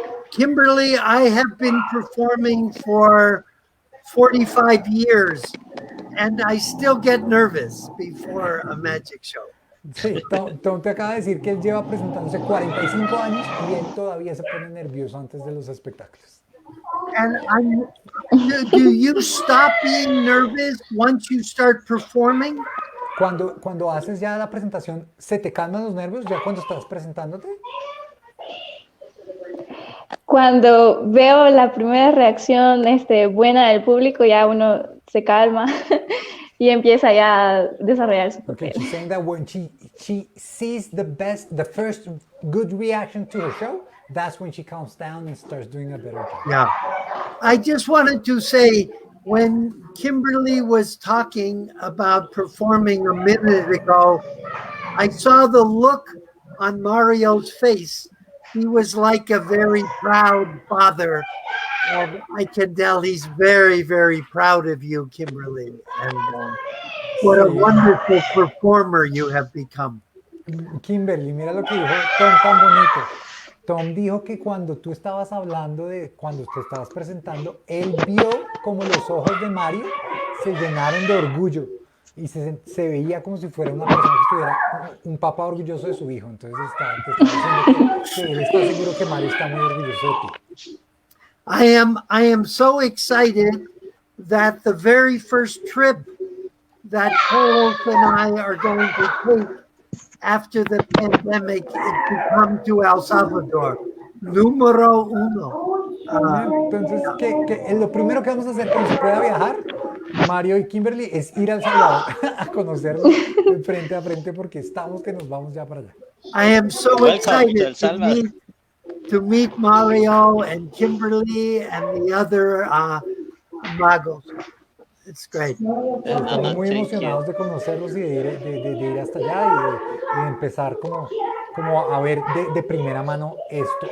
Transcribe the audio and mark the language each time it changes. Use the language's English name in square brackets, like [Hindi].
[English] Kimberly, I have been performing for 45 years and I still get nervous before a magic show. [Spanish] Sí, Tom te acaba de decir que él lleva presentándose 45 años y él todavía se pone nervioso antes de los espectáculos. [English] And do you stop being nervous once you start performing? [Spanish] Cuando haces ya la presentación, ¿se te calman los nervios ya cuando estás presentándote? Cuando veo la primera reacción buena del público, ya uno se calma y empieza ya a desarrollar su papel. [English] Okay, she's saying that when she sees the first good reaction to her show, that's when she calms down and starts doing a better job. Yeah. I just wanted to say, when Kimberly was talking about performing a minute ago, I saw the look on Mario's face. He was like a very proud father. And I can tell he's very, very proud of you, Kimberly. And what a wonderful performer you have become. [Spanish] Kimberly, mira lo que dijo Tom tan bonito. Tom dijo que cuando tú estabas hablando cuando te estabas presentando, él vio como los ojos de Mario se llenaron de orgullo y se veía como si fuera una persona que estuviera un papá orgulloso de su hijo. Entonces te está diciendo que él está seguro que Mario está muy orgulloso de ti. [English] I am so excited that the very first trip that Carlos and I are going to take after the pandemic is to come to El Salvador. [Spanish] Número uno. Entonces, lo primero que vamos a hacer cuando se pueda viajar, Mario y Kimberly, es ir al Salvador a conocernos frente a frente porque estamos que nos vamos ya para allá. [English] I am so excited to meet Mario and Kimberly and the other magos. It's great. [Spanish] Estamos muy emocionados de conocerlos y de ir hasta allá y de empezar como a ver de primera mano esto.